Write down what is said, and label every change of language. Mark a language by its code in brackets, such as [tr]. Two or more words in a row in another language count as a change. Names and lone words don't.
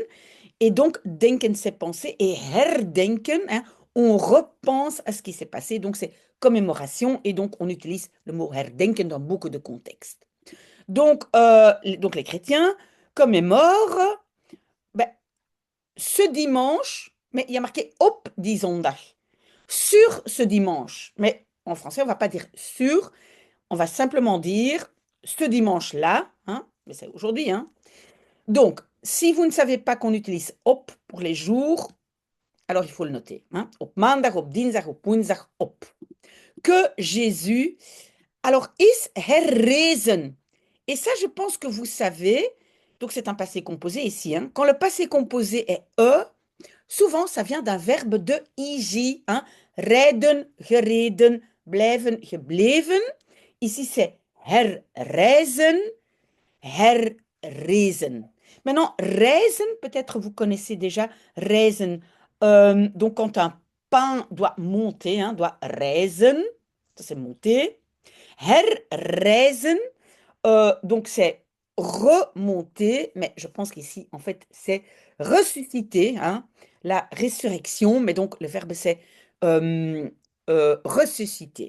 [fr] Et donc, denken, c'est penser, et herdenken, hein, on repense à ce qui s'est passé. Donc, c'est commémoration, et donc on utilise le mot herdenken dans beaucoup de contextes. Donc les chrétiens commémorent ben, ce dimanche, mais il y a marqué [nl] op die zondag. [fr] Sur ce dimanche. Mais en français, on ne va pas dire sur, on va simplement dire ce dimanche-là, hein, mais c'est aujourd'hui, hein. Donc, si vous ne savez pas qu'on utilise op pour les jours, alors il faut le noter, hein. [nl] Op maandag, op dinsdag, op woensdag, op. [fr] Que Jésus, alors, [nl] is herrezen. [fr] Et ça, je pense que vous savez, donc c'est un passé composé ici, hein. Quand le passé composé est e, souvent, ça vient d'un verbe de ij, hein. [nl] Rijden, gereden, blijven, gebleven. [fr] Ici, c'est [nl] herreizen, herrezen. [fr] Maintenant, reizen, peut-être vous connaissez déjà reizen. Donc, quand un pain doit monter, hein, doit reizen, ça c'est monter. Herreizen, donc c'est remonter, mais je pense qu'ici, en fait, c'est ressusciter, hein, la résurrection, mais donc le verbe c'est euh, ressusciter.